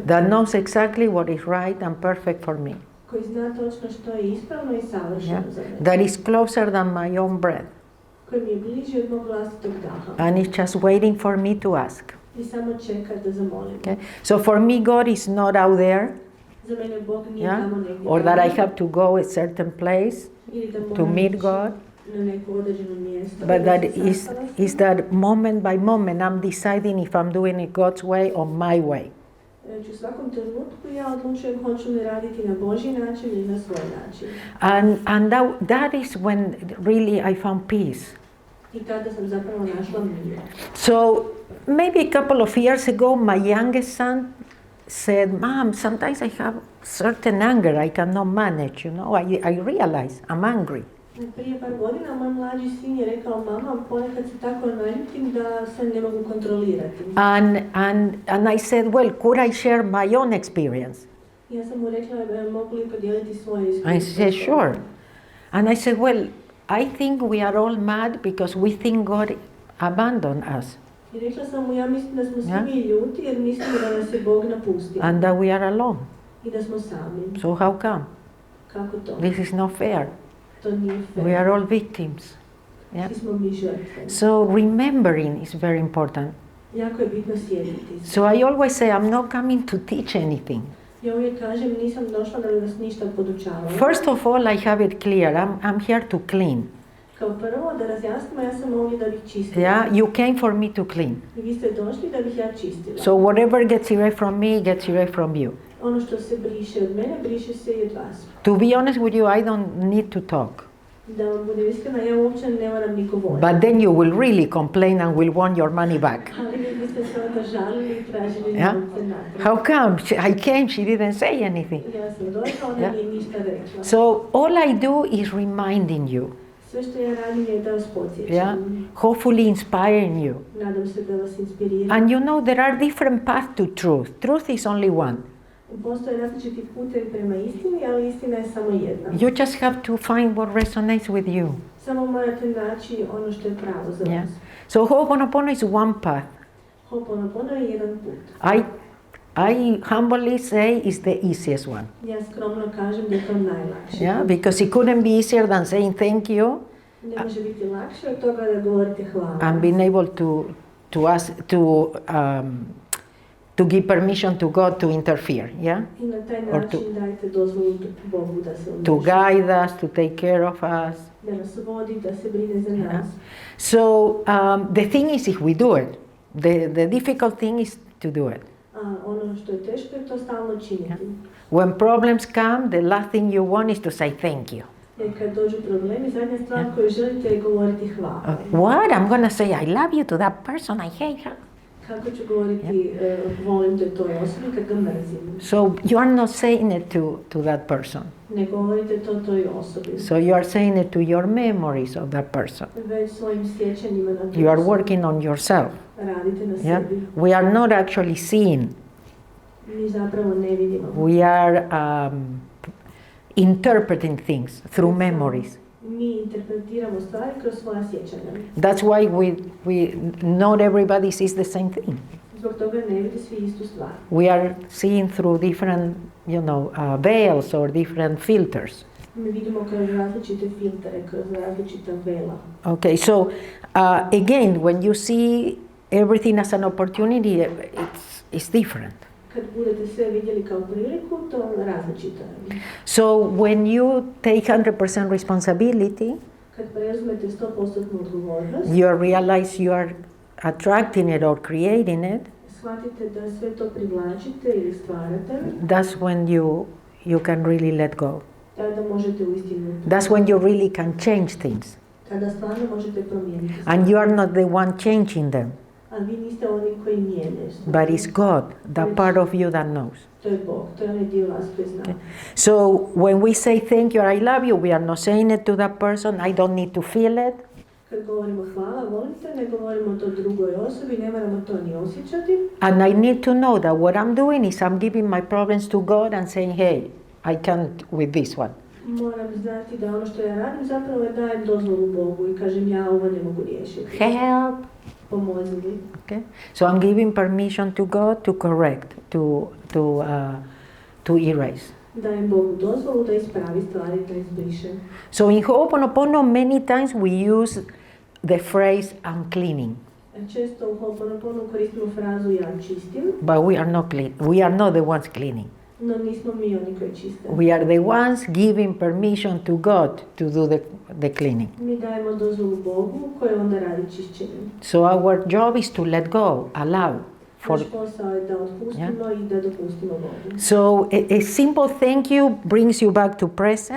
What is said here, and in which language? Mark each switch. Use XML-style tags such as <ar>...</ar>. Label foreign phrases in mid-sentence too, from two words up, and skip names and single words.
<en>That knows exactly what is right and perfect for me.</en> <hr>Koji zna točno što je ispravno i savršeno za mene.</hr> <en>That is closer than my own breath.</en> <hr>Koji mi je bliži od mog vlastitog daha.</hr> <en>And is just waiting for me to ask.</en> <hr>I samo čeka da zamolim.</hr> <en>Okay? So for me, God is not out there,</en> <hr>Za mene Bog nije tamo negdje.</hr> <en>or that I have to go a certain place</en> <hr>Ili da</hr> <en>to</en> <hr>moram</hr> <en>meet</en> <hr>ići</hr> <en>God,</en> <hr>na neko određeno mjesto.</hr> <en>but that</en> <hr>da se</hr> <en>is</en> <hr>sastavam.</hr> <en>that moment by moment I'm deciding if I'm doing it God's way or my way.</en> <hr>U svakom trenutku ja odlučujem hoću li raditi na Božji način ili na svoj način.</hr> <en>And that is when really I found peace.</en> <hr>I tada sam zapravo našla mir.</hr> <en>So maybe a couple of years ago, my youngest son said, "Mom, sometimes I have certain anger I cannot manage, you know, I realize I'm angry."</en> <hr>Prije par godina moj mlađi sin je rekao, mama, ponekad se tako naljutim da se ne mogu kontrolirati.</hr> <en>And I said, well, could I share my own experience?</en> <hr>Ja sam mu rekla, mogu li podijeliti svoje iskustvo?</hr> <en>I said, sure. And I said, well, I think we are all mad because we think God abandoned us.</en> <hr>I rekla sam mu, ja mislim da smo svi mi ljuti jer mislimo da nas je Bog napustio.</hr> <en>And that we are alone.</en> <hr>I da smo sami.</hr> <en>So how come?</en> <hr>Kako to?</hr> <en>This is not fair.</en> <hr>To nije fair.</hr> <en>We are all victims. Yeah?</en> <hr>Svi smo mi žrtve.</hr> <en>So remembering is very important.</en> <hr>Jako je bitno sjediti.</hr> <en>So I always say I'm not coming to teach anything.</en> <hr>Ja uvijek kažem, nisam došla da bi vas ništa podučavala.</hr> <en>First of all, I have it clear. I'm here to clean.</en> <hr>Kao prvo, da razjasnimo, ja sam ovdje da bih čistila.</hr> <en>Yeah, you came for me to clean.</en> <hr>I vi ste došli da bih ja čistila.</hr> <en>So whatever gets erased from me gets erased from you.</en> <hr>Ono što se briše od mene, briše se i od vas.</hr> <en>To be honest with you, I don't need to talk.</en> <hr>Da vam budem iskrena, ja uopće ne moram niko voliti.</hr> <en>But then you will really complain and will want your money back.</en> <hr>Ali vi biste se onda žalili i tražili</hr> <en>Yeah?</en> <hr>novce natrag.</hr> <en>How come? I came, she didn't say anything.</en> <hr>Ja sam došla, ona nije ništa rekla.</hr> <en>So all I do is reminding you.</en> <hr>Sve što ja radim je da vas podsjećam.</hr> <en>Yeah? Hopefully inspiring you.</en> <hr>Nadam se da vas inspiriram.</hr> <en>And you know there are different paths to truth. Truth is only one.</en> <hr>Postoje različiti putevi prema istini, ali istina je samo jedna.</hr> <en>You just have to find what resonates with you.</en> <hr>Samo morate naći ono što je pravo za</hr> <en>Yeah.</en> <hr>vas.</hr> <en>So Ho'oponopono is one path.</en> <hr>Ho'oponopono je jedan put.</hr> <en>I humbly say it's the easiest one.</en> <hr>Ja skromno kažem da je to najlakše.</hr> <en>Yeah, because it couldn't be easier than saying thank you</en> <hr>Ne može biti lakše od toga da govorite hvala.</hr> <en>and being able to give permission to God to interfere. Yeah,</en> <hr>I na taj</hr> <en>Or</en> <hr>način dajte dozvolu Bogu da se</hr> <en>to</en> <hr>umeša.</hr> <en>guide us, to take care of us.</en> <hr>Da nas vodi, da se brine za nas.</hr> <en>So the thing is, if we do it, the difficult thing is to do it.</en> <hr>A ono što je teško je to stalno činiti.</hr> <en>When problems come, the last thing you want is to say thank you.</en> <hr>Jer kad dođu problemi, zadnja stvar koju želite je govoriti hvala.</hr> <en>What? I'm gonna say I love you to that person, I hate her.</en> <hr>Kako ću govoriti volim te toj osobi kad ga mrzim?</hr> <en>So you are not saying it to that person.</en> <hr>Ne govorite to toj osobi.</hr> <en>So you are saying it to your memories of that person.</en> <hr>Već svojim sjećanjima na tu</hr> <en>You are</en> <hr>osobu.</hr> <en>working on yourself.</en> <hr>Radite na</hr> <en>Yeah?</en> <hr>sebi.</hr> <en>We are not actually seeing.</en> <hr>Mi zapravo ne vidimo.</hr> <en>We are interpreting things through memories.</en> <hr>Mi interpretiramo stvari kroz svoja sjećanja.</hr> <en>That's why we not everybody sees the same thing.</en> <hr>Zbog toga ne vidi svi istu stvar.</hr> <en>We are seeing through different, veils or different filters.</en> <hr>Mi vidimo kroz različite filtere, kroz različita vela.</hr> <en>Okay, so again, when you see everything as an opportunity, it's different.</en> <hr>Kad budete sve vidjeli kao priliku, to različito je.</hr> <en>So when you take 100% responsibility,</en> <hr>Kad preuzmete 100% odgovornost,</hr> <en>you realize you are attracting it or creating it,</en> <hr>shvatite da sve to privlačite ili stvarate,</hr> <en>that's when you can really let go.</en> <hr>tada možete uistinu.</hr> <en>That's when you really can change things.</en> <hr>Tada stvarno možete promijeniti stvari.</hr> <en>And you are not the one changing them,</en> <hr>A vi niste oni koji mijenjaju stvari.</hr> <en>but it's God, the part of you that knows.</en> <hr>To je Bog, to je onaj dio vas koji zna.</hr> <en>So when we say thank you or I love you, we are not saying it to that person. I don't need to feel it.</en> <hr>Kad govorimo hvala, volim te, ne govorimo to drugoj osobi, ne moramo to ni osjećati.</hr> <en>And I need to know that what I'm doing is I'm giving my problems to God and saying, hey, I can't with this one.</en> <hr>Moram znati da ono što ja radim zapravo je dajem dozvolu Bogu i kažem ja ovo ne mogu riješiti.</hr> <en>Help.</en> <hr>Pomozi mi.</hr> <en>Okay? So I'm giving permission to God to correct, to erase.</en> <hr>Dajem Bogu dozvolu da ispravi stvari, da izbriše.</hr> <en>So in Ho'oponopono many times we use the phrase I'm cleaning.</en> <hr>Često u Ho'oponoponu koristimo frazu ja čistim.</hr> <en>But we are not clean. We are not the ones cleaning.</en> <hr>No nismo mi oni koji čiste.</hr> <en>We are the ones giving permission to God to do the cleaning.</en> <hr>Mi dajemo dozvolu Bogu koji onda radi čišćenje.</hr> <en>So our job is to let go, allow.</en> <hr>Naš posao je da otpustimo i da dopustimo Bogu.</hr> <en>So a simple thank you brings you back to present.</en>